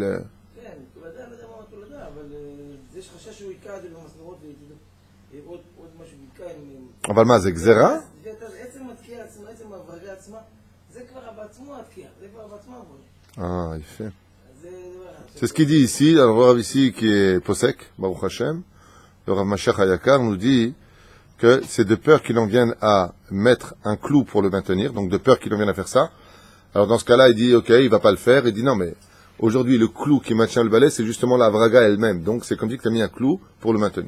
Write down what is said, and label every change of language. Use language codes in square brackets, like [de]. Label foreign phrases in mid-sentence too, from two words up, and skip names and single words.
[he] כן, תולדה, לא יודע מה תולדה, אבל יש חשש שהוא יקע את זה במסמרות ועוד משהו יקע עם... אבל מה, זה גזירה? עצם התקיעה עצמה, עצם ההברגה עצמה, זה כבר בעצמו התקיעה, זה כבר בעצמו עבודה. יפה. זה דבר... [fr] C'est ce qu'il dit ici, alors le Rav ici qui est Posek, [he] ברוך השם, [fr] le Rav Mashiach Hayakar nous dit que c'est de peur qu'il en vienne à mettre un clou pour le maintenir, donc de peur qu'il en vienne à faire ça. Alors dans ce cas-là, il dit ok, il va pas le faire, il dit non mais aujourd'hui le clou qui maintient le balai c'est justement la vraga elle-même, donc c'est comme si tu as mis un clou pour le maintenir.